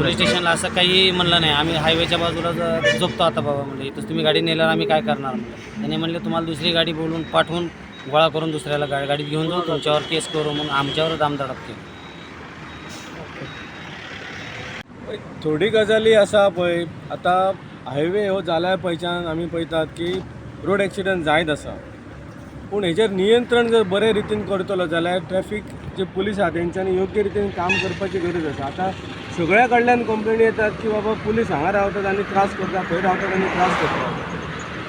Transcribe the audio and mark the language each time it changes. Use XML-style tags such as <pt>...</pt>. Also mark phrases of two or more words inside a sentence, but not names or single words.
<mr>पोलीस स्टेशनला असं काही म्हणलं नाही. आम्ही हायवेच्या बाजूला झोपतो आता बाबा म्हणलं, इथंच तुम्ही गाडी नेल्यावर आम्ही काय करणार म्हणलं. त्याने म्हणले तुम्हाला दुसरी गाडी बोलून पाठवून गोळा करून दुसऱ्याला गाडीत घेऊन जाऊ, तुमच्यावर केस करू म्हणून आमच्यावर दामधडक केली.</mr> <kok>थोडी गजाली असा पळय, आता हायवे हो जाल्यार पयच्यान आमी पळयतात की रोड एक्सिडंट जायत आसा. पूण हेचेर नियंत्रण जर बरे रितीन करतलो जाल्यार ट्रॅफिक जे पुलीस आहा तेंच्यांनी योग्य रितीन काम करपाची गरज आसा. आता सगळ्या कडल्यान कंप्लेनी येतात की बाबा पुलीस हांगा रावतात आनी त्रास करता, खंय रावतात आनी त्रास करतात.</kok>